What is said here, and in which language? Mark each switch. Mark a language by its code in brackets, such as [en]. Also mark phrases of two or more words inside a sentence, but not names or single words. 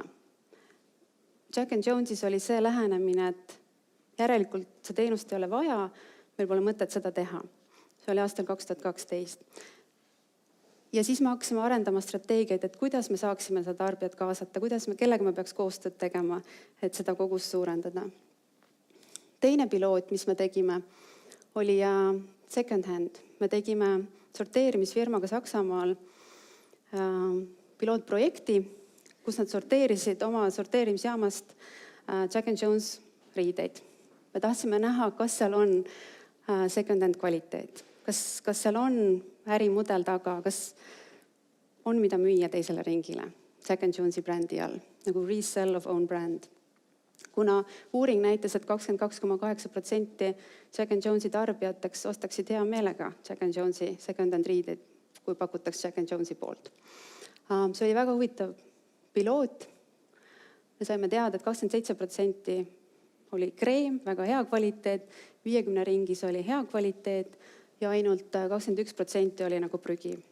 [et] Jack & Jonesis oli see lähenemine, et järelikult see teenust ei ole vaja, meil pole mõtet seda teha. See oli aastal 2012. Ja siis me hakkasime arendama strateegiaid, et kuidas me saaksime seda tarbijat kaasata, kellega me peaks koostööd tegema, et seda kogust suurendada. Teine piloot, mis me tegime, oli [en] second hand. [et] Me tegime sorteerimisfirmaga Saksamaal pilootprojekti, kus nad sorteerisid oma sorteerimisjaamast Jack & Jones riideid. Me tahtsime näha, kas seal on [en] second hand [et] kvaliteet, kas seal on ärimudel taga, kas on mida müüa teisele ringile Jack & Jonesi brändi all, nagu [en] resell of own brand. [et] Kuna uuring näitas, et 22,8% Jack & Jonesi tarbijateks ostaksid hea meelega Jack & Jonesi [en] second hand [et] riideid, kui pakutaks Jack & Jonesi poolt. See oli väga huvitav piloot. Me saime teada, et 27% oli kreem, väga hea kvaliteet, 50 ringis oli hea kvaliteet ja ainult 21% oli nagu prügi.